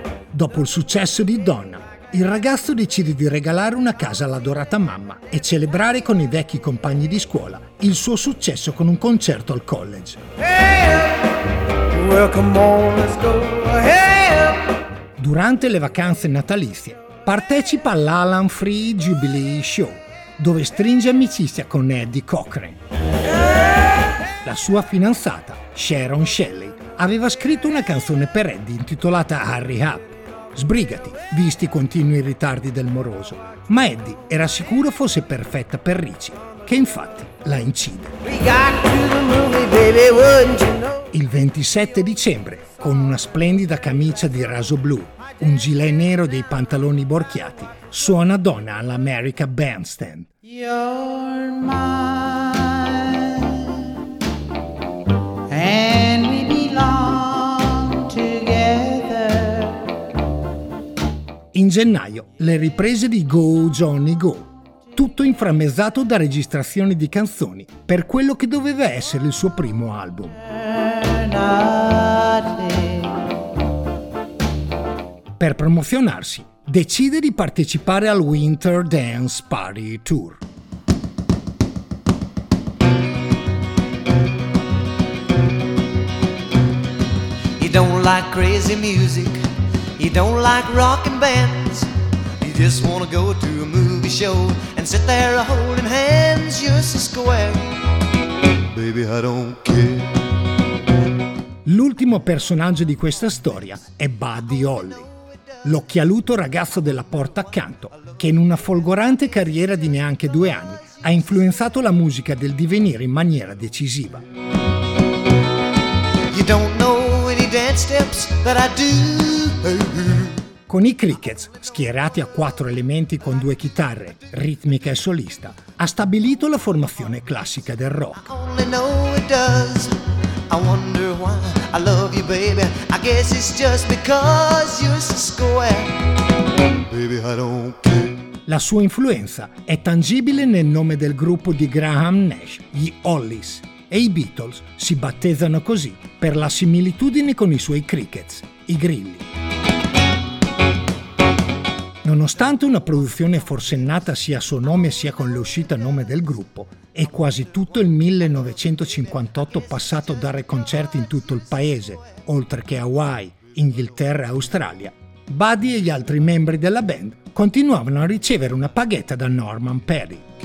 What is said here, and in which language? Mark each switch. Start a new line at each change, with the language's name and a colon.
Italian: Dopo il successo di Donna, il ragazzo decide di regalare una casa all'adorata mamma e celebrare con i vecchi compagni di scuola il suo successo con un concerto al college.
English: Well, come on, let's go ahead.
Italian: Durante le vacanze natalizie partecipa all'Alan Free Jubilee Show, dove stringe amicizia con Eddie Cochran. La sua fidanzata, Sharon Shelley, aveva scritto una canzone per Eddie intitolata Hurry Up. Sbrigati, visti i continui ritardi del moroso. Ma Eddie era sicuro fosse perfetta per Richie, che infatti la incide. Il 27 dicembre, con una splendida camicia di raso blu, un gilet nero e dei pantaloni borchiati, suona Donna all'America Bandstand.
English: You're mine, and we belong together.
Italian: In gennaio, le riprese di Go Johnny Go, tutto inframmezzato da registrazioni di canzoni per quello che doveva essere il suo primo album. Per promozionarsi, decide di partecipare al Winter Dance Party Tour.
English: You don't like crazy music, you don't like rock and bands, you just wanna go to a movie show and sit there holding hands, you're so square. Baby, I don't care.
Italian: L'ultimo personaggio di questa storia è Buddy Holly, l'occhialuto ragazzo della porta accanto che in una folgorante carriera di neanche 2 anni ha influenzato la musica del divenire in maniera decisiva.
English: You don't know any dance steps that I do.
Italian: Con i Crickets, schierati a 4 elementi con 2 chitarre, ritmica e solista, ha stabilito la formazione classica del rock.
English: I wonder why I love you, baby. I guess it's just because you're so square. Baby, I don't care.
Italian: La sua influenza è tangibile nel nome del gruppo di Graham Nash, gli Hollies, e i Beatles si battezzano così per la similitudine con i suoi Crickets, i grilli. Nonostante una produzione forsennata sia a suo nome sia con l'uscita a nome del gruppo, e quasi tutto il 1958 passato a dare concerti in tutto il paese, oltre che Hawaii, Inghilterra e Australia, Buddy e gli altri membri della band continuavano a ricevere una paghetta da Norman Perry.